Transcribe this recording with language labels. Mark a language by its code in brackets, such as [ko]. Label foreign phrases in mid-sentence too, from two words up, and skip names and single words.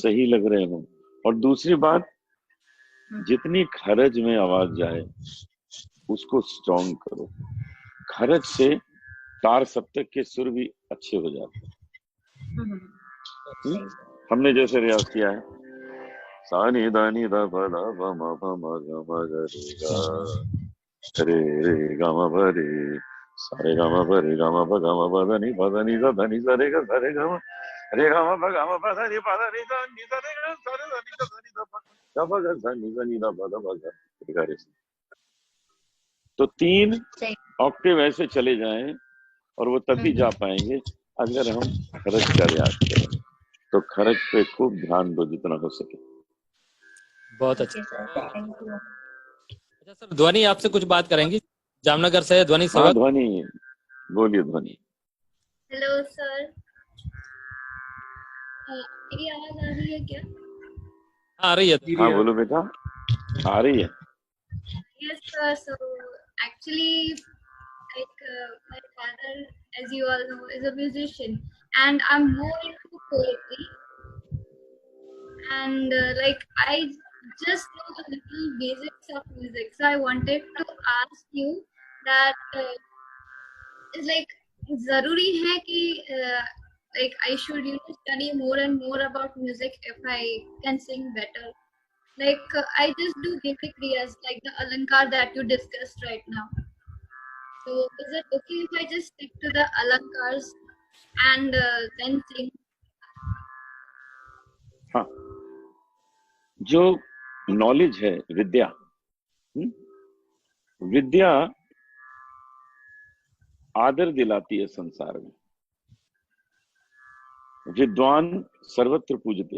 [hi] सही लग रहे हो। और दूसरी बात, हम्म, जितनी खरज में आवाज जाए उसको स्ट्रॉन्ग करो। खरज से तार सप्तक के सुर भी अच्छे हो जाते हैं। हम्म, हम्म? सही। हमने जैसे रियाज किया है, सा नि दा नि दा प दा प म प म ग म ग रे गा म प रे, सा रे गा म प रे गा म प गा म प ध नि सा ध नि सा रे गा रे गा म प गा म प ध नि सा नि सा रे गा सा रे धा नि सा धा नि धा प गा प गा सा नि सा नि धा प धा प गा रे गा रे सा। तो 3 सही। ऑक्टेव ऐसे चले जाएं और वो तभी जा पाएंगे अगर हम खरज का रियाज करें। तो खरज पे खूब ध्यान दो जितना हो सके। बहुत अच्छा, [en] OK sir, [hi] बहुत अच्छा। [en] thank you. [hi] अच्छा सर, ध्वनि आपसे कुछ बात करेंगी। जामनगर से है ध्वनि हाँ सेवक। ध्वनि, बोलिए ध्वनि। हेलो सर, मेरी आवाज आ रही है क्या? हाँ, आ रही है। हाँ बोलो बेटा, आ रही है। [en] Yes, sir. So actually, like my father, as you all know, is a musician, and I'm more into poetry. And like I just know the little basics of music, so I wanted to ask you that is like [hi] जरूरी है कि [en] like I should study more and more about music if I can sing better. Like I just do basic riyas like the alankar that you discussed right now. So is it okay if I just stick to the alankars and then sing? [hi] हाँ, जो नॉलेज है, विद्या, विद्या आदर दिलाती है संसार में। [sa] विद्वान सर्वत्र पूजते।